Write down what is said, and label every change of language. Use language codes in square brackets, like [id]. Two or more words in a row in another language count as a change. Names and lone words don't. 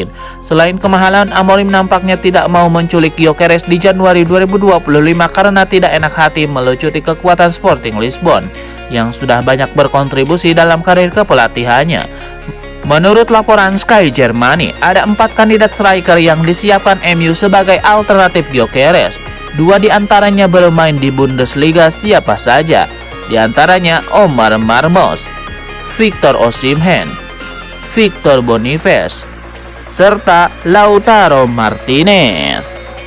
[id] Selain kemahalan, Amorim nampaknya tidak mau menculik Gyökeres di Januari 2025 karena tidak enak hati melucuti kekuatan Sporting Lisbon yang sudah banyak berkontribusi dalam karir kepelatihannya. Menurut laporan Sky Germany, ada 4 kandidat striker yang disiapkan MU sebagai alternatif Gyökeres. 2 diantaranya bermain di Bundesliga. Siapa saja? Di antaranya Omar Marmos, Victor Osimhen, Victor Boniface, serta Lautaro Martinez.